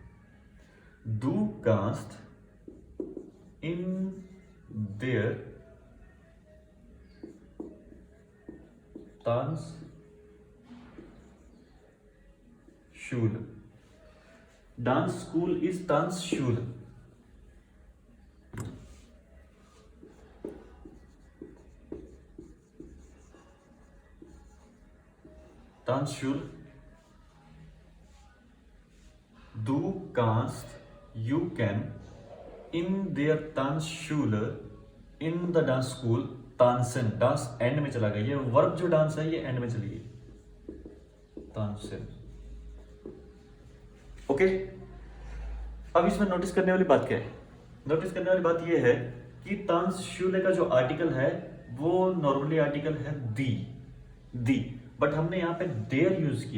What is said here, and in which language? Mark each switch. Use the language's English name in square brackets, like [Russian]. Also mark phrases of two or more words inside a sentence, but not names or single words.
[German] Du kannst in der Tanz Schule, [English] dance school is [German] Tanz Schule. Tanzschule, du kannst, [English] you can, [German] in der Tanzschule, [English] in the dance school, [German] tanzen, [Hindi] डांस एंड में चला गया, ये वर्ब जो डांस है ये एंड में चली गई, tanzen। ओके, अब इसमें नोटिस करने वाली बात क्या है? नोटिस करने वाली बात ये है कि तांसशूले का जो आर्टिकल है वो [English] normally article [Hindi] है दी, बट हमने यहाँ पे देयर यूज किया।